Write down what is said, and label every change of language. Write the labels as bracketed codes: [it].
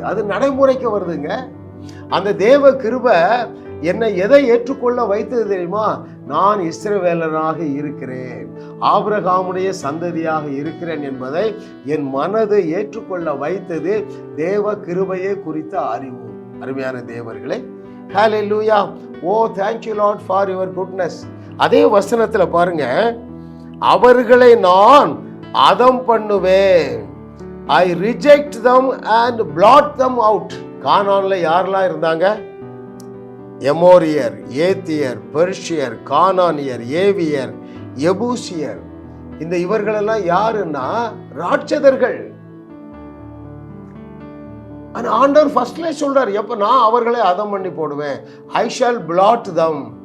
[ta] அது நடைமுறைக்கு வருதுங்க. அந்த தேவ கிருபை என்னை எதை ஏற்றுக்கொள்ள வைத்தது தெரியுமா? நான் இஸ்ரவேலனாக இருக்கிறேன், ஆபிரகாமுடைய சந்ததியாக இருக்கிறேன் என்பதை என் மனதை ஏற்றுக்கொள்ள வைத்தது தேவ கிருபையை குறித்த அறிவு. அருமையான தேவர்களே, ஹல்லேலூயா. [en] Oh, thank you Lord for your goodness. [ta] அதே வசனத்துல பாருங்க, அவர்களை நான் அதம் பண்ணுவேன். [en] I reject them and blot them out. [ta] கானான்ல யாரெல்லாம் இருந்தாங்க? எமோரியர், ஏத்தியர், பெர்ஷியர், கானானியர், ஏவியர், எபூசியர். இந்த இவர்களெல்லாம் யாருன்னா ராட்சதர்கள். ஆண்டவர் ஃபர்ஸ்ட்ல சொல்றாரு, எப்ப நான் அவர்களை அதம் பண்ணி போடுவேன். [en] I shall blot them.